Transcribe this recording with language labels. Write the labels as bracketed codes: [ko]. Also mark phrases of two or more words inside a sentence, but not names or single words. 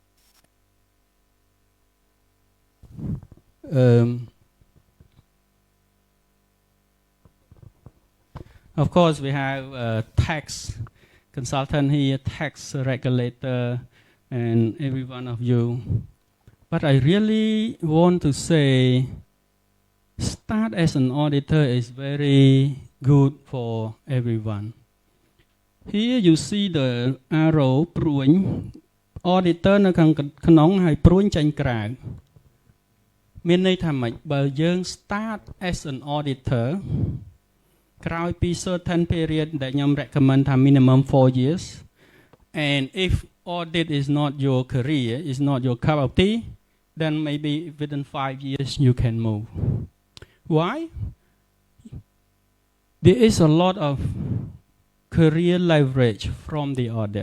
[en] Um, of course, we have a tax consultant here, tax regulator, and every one of you. But I really want to say, start as an auditor is very good for everyone. Here you see the arrow ព្រួញ auditor [km] នៅខាងក្នុងហើយព្រួញចេញក្រៅមានន័យថាម៉េចបើយើង [en] start as an auditor [km] ក្រោយពី [en] certain period [km] ដែលខ្ញុំ [en] recommend ថា minimum 4 years and if audit is not your career is not your cup of tea then maybe within 5 years you can move. Why? There is a lot of career leverage from the audit.